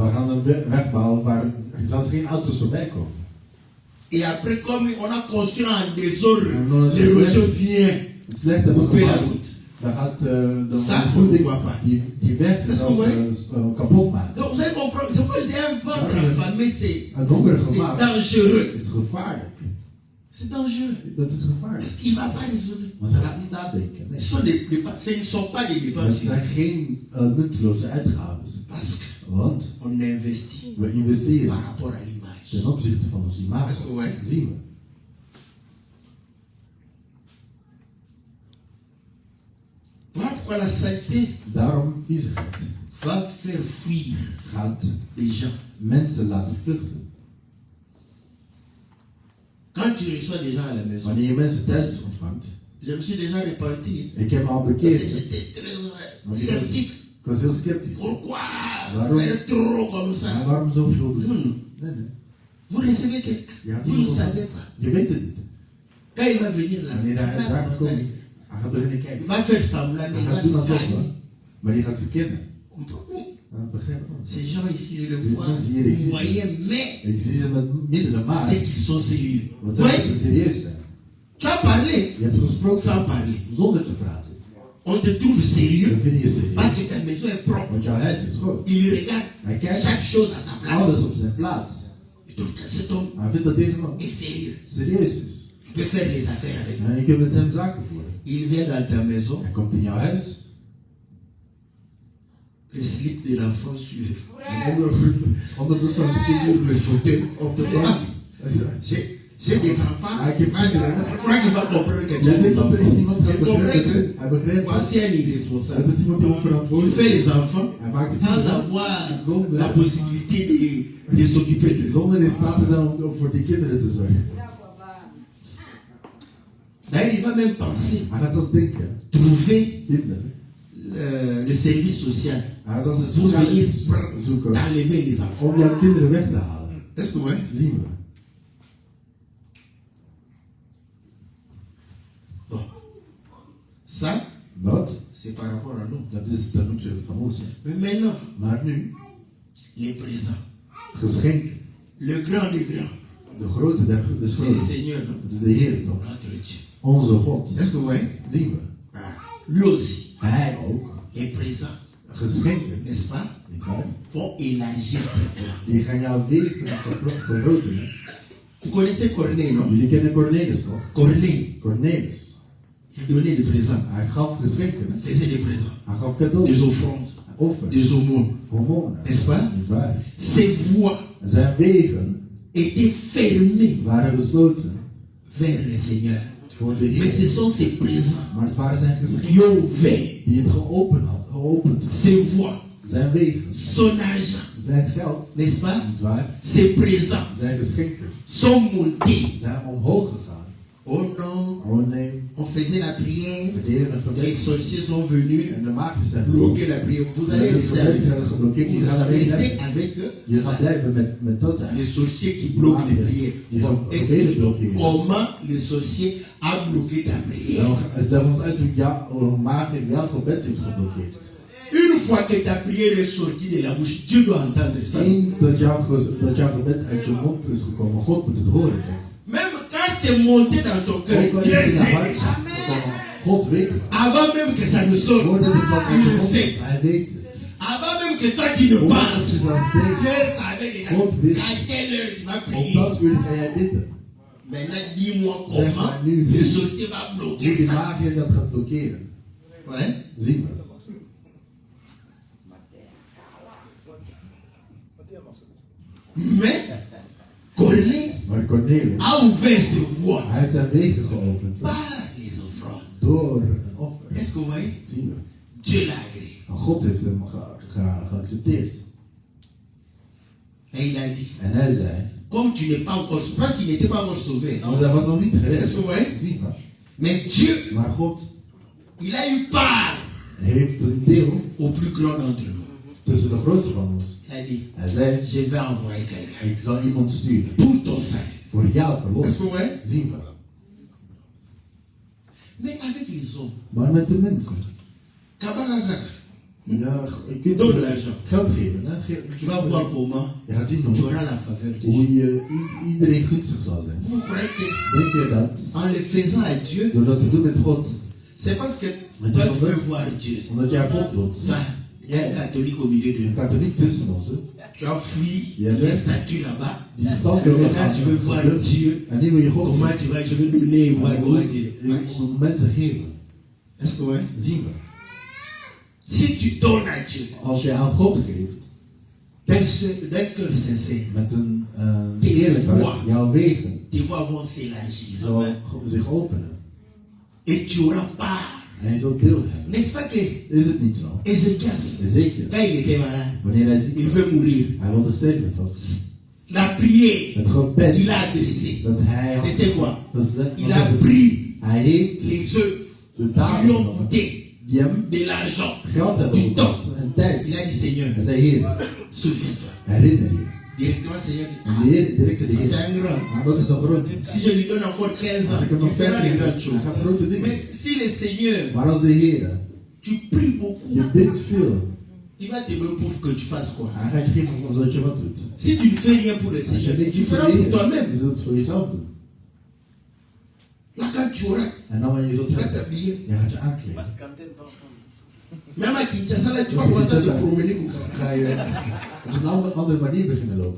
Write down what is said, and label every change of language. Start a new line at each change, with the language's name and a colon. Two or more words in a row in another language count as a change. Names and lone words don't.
Dutch: We gaan een weg bouwen waar zelfs geen auto's voorbij komen.
French: Et après, comme on a construit en désordre, Non, l'érosion vient
Dutch: Het slecht dat we
French: couper la
Dutch: gebouwd.
French: route.
Dutch: Dan gaat de
French: Ça,
Dutch: voeding
French: on voit pas.
Dutch: die weg
French: Est-ce que
Dutch: zelfs,
French: vous voyez?
Dutch: kapot maken.
French: Donc vous allez comprendre, c'est pourquoi je dis un ventre affamé, c'est
Dutch: gemaakt
French: dangereux.
Dutch: Het is gevaarlijk.
French: C'est dangereux.
Dutch: Dat is gevaarlijk.
French: Parce qu'il ne va pas raisonner.
Dutch: Want hij gaat niet nadenken. Nee.
French: Ce ne sont pas des
Dutch: Het
French: dépenses.
Dutch: zijn geen nutteloze uitgaven.
French: Parce
Dutch: Want
French: qu'on investit
Dutch: we investeren
French: par rapport à l'image.
Dutch: ten opzichte van ons imago.
French: Est-ce que vous voyez?
Dutch: Zien we.
French: Voilà pourquoi la saleté
Dutch: Daarom viezigheid
French: va faire fuir
Dutch: gaat
French: les gens.
Dutch: mensen laten vluchten.
French: Quand tu reçois des gens à la maison,
Dutch: Wanneer je mensen thuis ontvangt.
French: je me suis déjà repenti.
Dutch: Ik heb me al
French: Parce que
Dutch: bekeerd.
French: j'étais très
Dutch: Want
French: sceptique.
Dutch: ik was heel sceptisch.
French: Pourquoi
Dutch: Waarom?
French: faire trop comme
Dutch: Maar
French: ça?
Dutch: waarom zoveel
French: Non,
Dutch: doen?
French: non.
Dutch: Nee, nee.
French: Vous recevez quelqu'un.
Dutch: Ja,
French: Vous ne savez pas.
Dutch: Je weet het niet.
French: Quand il va venir là,
Dutch: Wanneer hij daar komt, hij gaat beginnen
French: il
Dutch: kijken.
French: va faire semblant, mais
Dutch: Hij
French: il va
Dutch: gaat doen
French: se
Dutch: alsof,
French: calmer.
Dutch: hè. Maar die gaat ze kennen.
French: On peut pas.
Dutch: Ja, begrijp je?
French: Ces gens ici, je les
Dutch: Die
French: vois
Dutch: mensen hier, ik zie ze.
French: moyen, mais
Dutch: Ik zie ze met meerdere
French: c'est
Dutch: maanden.
French: qu'ils sont sérieux.
Dutch: Want
French: Oui,
Dutch: zij moeten serieus zijn.
French: tu as parlé
Dutch: Je hebt gesproken
French: sans parler.
Dutch: zonder te praten.
French: On te trouve sérieux
Dutch: Dan vind je serieus.
French: parce que ta maison est propre.
Dutch: Want jouw huis is groot.
French: Il regarde
Dutch: Hij kijkt
French: chaque chose à sa place.
Dutch: alles op zijn plaats.
French: Il trouve que cet homme
Dutch: Hij vindt dat deze man
French: est sérieux.
Dutch: serieus is.
French: Tu peux faire les affaires avec lui.
Dutch: En je kunt met hem zaken voeren.
French: Il vient dans ta maison,
Dutch: Hij komt in jouw huis.
French: le slip de l'enfant sur
Dutch: Onderbroek van het kind
French: le fauteuil.
Dutch: op de bank.
French: J'ai des enfants.
Dutch: Hij heeft kinderen.
French: Je crois qu'il va comprendre que tu
Dutch: Jij
French: as des
Dutch: denkt dat er
French: enfants.
Dutch: iemand gaat
French: Il comprend
Dutch: begrijpen.
French: que
Dutch: Hij begrijpt dat.
French: voici un
Dutch: Het
French: irresponsable.
Dutch: is iemand die
French: Il
Dutch: onverantwoordelijk
French: fait
Dutch: is.
French: les enfants
Dutch: Hij maakt de
French: sans
Dutch: kinderen
French: avoir
Dutch: zonder,
French: la possibilité de s'occuper d'eux.
Dutch: zonder in staat te zijn om voor die kinderen te zorgen.
French: D'ailleurs, il va même penser
Dutch: Hij gaat zelfs denken,
French: trouver
Dutch: vinden.
French: le service social
Dutch: Hij gaat als een
French: pour
Dutch: sociale
French: venir
Dutch: dienst zoeken
French: t'enlever les enfants.
Dutch: om jouw kinderen weg te halen.
French: Est-ce que ouais?
Dutch: Zien we.
French: Bon. Ça,
Dutch: Wat?
French: c'est par rapport à nous.
Dutch: Dat is ten opzichte van ons. Hè.
French: Mais maintenant,
Dutch: Maar nu,
French: les présents.
Dutch: geschenk.
French: Le grand des grands.
Dutch: De grote des
French: C'est le
Dutch: grote.
French: Seigneur, non?
Dutch: Het is de Heer toch?
French: Notre Dieu.
Dutch: Onze God.
French: Est-ce que vous voyez?
Dutch: Zien we.
French: Ah. Lui aussi.
Dutch: Hij ook.
French: Les présents,
Dutch: Geschenken.
French: n'est-ce pas,
Dutch: Niet waar?
French: vont élargir tes voies.
Dutch: Die gaan jouw wegen vergroten. Hè.
French: Vous connaissez Corneille, non?
Dutch: Jullie kennen Cornelis toch?
French: Corneille,
Dutch: Cornelis.
French: il donnait des présents.
Dutch: Hij gaf geschenken. Hè.
French: Faisait des présents.
Dutch: Hij gaf cadeaus.
French: Des offrandes.
Dutch: Offers.
French: Des aumônes.
Dutch: Hormonen.
French: N'est-ce pas?
Dutch: Niet waar?
French: Ces voies
Dutch: Zijn wegen
French: étaient fermées
Dutch: waren gesloten
French: vers le Seigneur.
Dutch: voor de
French: Mais ce
Dutch: Heer.
French: sont ces présents
Dutch: Maar het waren zijn geschenken
French: qui ont ouvert
Dutch: die het geopend had.
French: ces voies,
Dutch: Zijn wegen.
French: son argent,
Dutch: Zijn geld.
French: n'est-ce pas?
Dutch: Niet waar?
French: Ces présents
Dutch: Zijn geschenken.
French: sont montés.
Dutch: Zijn omhoog gegaan.
French: Oh non,
Dutch: Oh nee.
French: on faisait la prière,
Dutch: We deden een
French: les
Dutch: gebed.
French: sorciers sont venus
Dutch: En de makers zijn
French: bloquer la prière. Vous allez rester avec ça.
Dutch: geblokkeerd. Je
French: Vous
Dutch: gaat
French: allez
Dutch: alleen
French: rester avec eux.
Dutch: Je gaat blijven met dat.
French: Les sorciers qui bloquent les prières.
Dutch: Die gaan gebeden
French: Explique
Dutch: blokkeren.
French: comment les sorciers a bloqué ta prière.
Dutch: Leg ons uit hoe jouw maker jouw gebed heeft geblokkeerd.
French: Une fois que ta prière est sortie de la bouche, Dieu doit entendre ça.
Dutch: Eens dat jouw gebed uit je mond is gekomen, God moet het horen toch?
French: Même quand c'est monté dans ton cœur,
Dutch: Ook al
French: Dieu
Dutch: is het in je
French: sait
Dutch: hart
French: déjà.
Dutch: gekomen, God weet het.
French: Avant même que ça ne sorte,
Dutch: Voordat het van
French: il
Dutch: je
French: le
Dutch: mond
French: sait.
Dutch: is, hij weet het.
French: Avant même que toi tu ne
Dutch: Voordat
French: penses,
Dutch: je dat denkt,
French: Dieu savait déjà
Dutch: God wist.
French: à quelle heure tu vas
Dutch: op
French: prier.
Dutch: dat uur ga jij bidden.
French: Maintenant, dis-moi
Dutch: Zeg
French: comment
Dutch: maar nu
French: le
Dutch: hoe-
French: sorcier va
Dutch: Hoe
French: bloquer
Dutch: die
French: ça.
Dutch: maker dat gaat blokkeren.
French: Ouais.
Dutch: Zien we.
French: Mais Corneille
Dutch: Maar Cornelis,
French: a ouvert ses voies
Dutch: hij heeft zijn wegen geopend
French: par les offrandes.
Dutch: door een offer.
French: Est-ce que vous voyez?
Dutch: Zien we.
French: Dieu l'a agréé.
Dutch: En God heeft hem geaccepteerd.
French: Et il a dit,
Dutch: En hij zei,
French: comme tu n'es pas encore sauvé, pas qu'il n'était pas encore sauvé,
Dutch: want hij was nog niet gered.
French: Est-ce que vous voyez?
Dutch: Zien we.
French: mais Dieu,
Dutch: Maar God
French: il a eu part
Dutch: heeft een deel
French: au plus grand d'entre nous.
Dutch: tussen de grootste van ons.
French: Il a dit,
Dutch: Hij zei,
French: je vais envoyer quelqu'un
Dutch: ik zal iemand sturen
French: pour ton salut.
Dutch: voor jouw
French: Est-ce que
Dutch: verlossing.
French: vous voyez?
Dutch: Zien we.
French: Mais avec les hommes,
Dutch: Maar met de mensen. Kabaraka, Ja, je kunt
French: Door l'argent.
Dutch: geld geven. Hè?
French: tu vas voir comment
Dutch: Je gaat zien
French: tu
Dutch: nog
French: auras la faveur de Dieu.
Dutch: hoe je iedereen gunstig zal zijn.
French: Vous croyez que
Dutch: Denk je dat
French: en le faisant à Dieu,
Dutch: door dat te doen met God,
French: c'est parce que Mais toi tu tu veux- veux voir Dieu.
Dutch: omdat jij God wilt zien?
French: Toi, il y a un catholique au milieu de
Dutch: Een
French: nous.
Dutch: katholiek tussen ons, hè?
French: Tu as fui Il y a les même- statues là-bas.
Dutch: Die stand wil
French: Maintenant tu veux voir Dieu.
Dutch: En nu wil je God
French: Comment
Dutch: zien.
French: tu vas, je vais donner, voir
Dutch: En
French: comment
Dutch: je
French: tu
Dutch: moet mensen geven.
French: Est-ce que ouais?
Dutch: Zien we.
French: Si tu donnes à Dieu
Dutch: Als je aan God geeft,
French: d'un cœur sincère,
Dutch: met een Die eerlijk hart,
French: voix.
Dutch: jouw wegen
French: tes voies vont s'élargir.
Dutch: zal zich openen.
French: Et tu auras part.
Dutch: En je zult deel hebben.
French: N'est-ce pas que
Dutch: Is het niet zo?
French: Ézéchias,
Dutch: Zeker.
French: quand il était malade,
Dutch: Wanneer hij ziek
French: il
Dutch: was,
French: veut mourir.
Dutch: hij wilde sterven toch?
French: La prière
Dutch: Het gebed
French: qu'il a adressée,
Dutch: dat hij had,
French: c'était quoi?
Dutch: dat is het-
French: Il a pris
Dutch: hij heeft
French: les œuvres
Dutch: de
French: qui
Dutch: dagen
French: lui ont
Dutch: genomen
French: coûté
Dutch: die hem
French: de l'argent,
Dutch: geld hebben
French: du temps.
Dutch: gekost en tijd.
French: Il a dit, Seigneur,
Dutch: Hij zei, Heer,
French: souviens-toi,
Dutch: herinner je,
French: directement, Seigneur,
Dutch: En de Heer direct zegt de
French: c'est
Dutch: Heer,
French: un grand.
Dutch: ah, dat is een grote.
French: Si je lui donne encore 15 ans,
Dutch: Als ik hem
French: il
Dutch: nog
French: fera de
Dutch: 15
French: grandes
Dutch: jaar,
French: choses.
Dutch: hij gaat grote dingen.
French: Mais si le Seigneur,
Dutch: Maar als de Heer,
French: tu pries beaucoup,
Dutch: je bidt veel,
French: il va te donner pour que tu fasses quoi?
Dutch: hij gaat je geven zodat je wat doet.
French: Si tu ne fais rien pour le
Dutch: Als je
French: Seigneur,
Dutch: niks
French: tu
Dutch: doet voor
French: feras
Dutch: de
French: pour
Dutch: Heer,
French: toi-même.
Dutch: je zult het voor jezelf doen.
French: Là, quand tu auras,
Dutch: En dan wanneer je zult
French: tu vas
Dutch: hebben,
French: t'habiller.
Dutch: je gaat je aankleden.
French: Même à Kinshasa, là, tu vas commencer à te promener comme ça.
Dutch: Ga je op een andere manier beginnen lopen.